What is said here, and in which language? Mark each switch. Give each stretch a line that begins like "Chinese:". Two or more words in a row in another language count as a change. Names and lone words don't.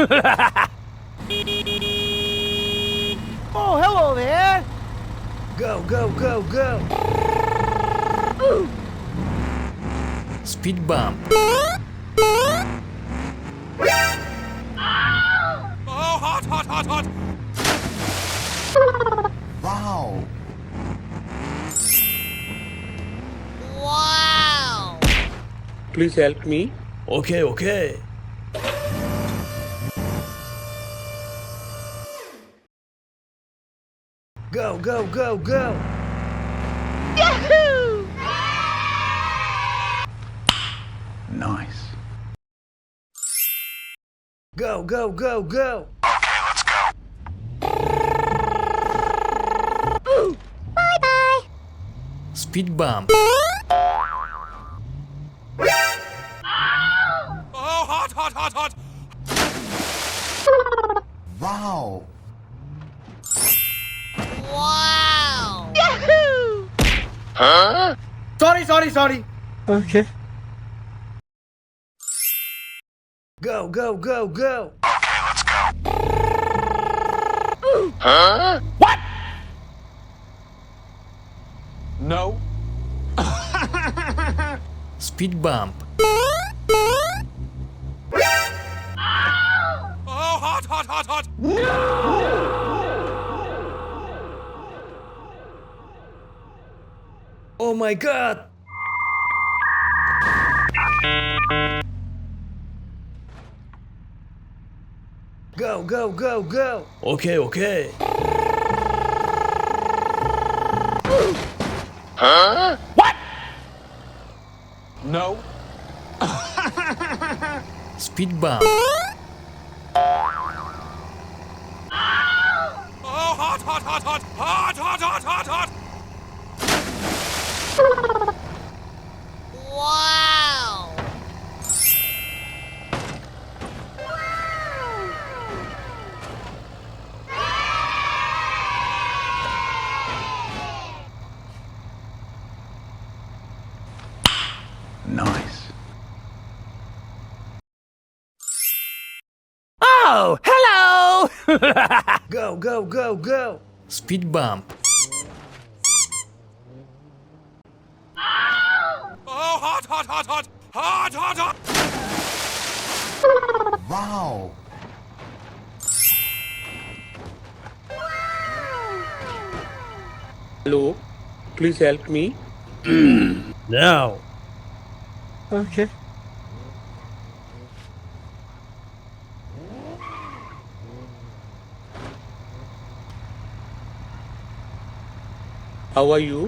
English: Oh, hello there! Go, go, go, go! Ooh. Speed bump. Oh, hot, hot, hot, hot! Wow! Wow! Please help me. Okay, okay. Go, go, go, go! Yahoo! Nice. Go, go, go, go! Okay, let's go. Ooh. Bye-bye! Speed bump. Oh, hot, hot, hot, hot! Wow! Wow! Yahoo! Sorry. Okay. Go, go, go, go! Okay, let's go. Ooh. What? No. Speed bump. Oh, hot, hot, hot, hot! Oh my god! Go, go, go, go! Okay, okay. What? No. Speed bump. Oh, hot, hot, hot, hot! Hot, hot, hot, hot, hot! Wow! Nice. Oh, hello! Go, go, go, go! Speed bump. Oh, hot, hot, hot, hot! Hot, hot, hot! Wow! Hello. Please help me. Now. Okay. How are you?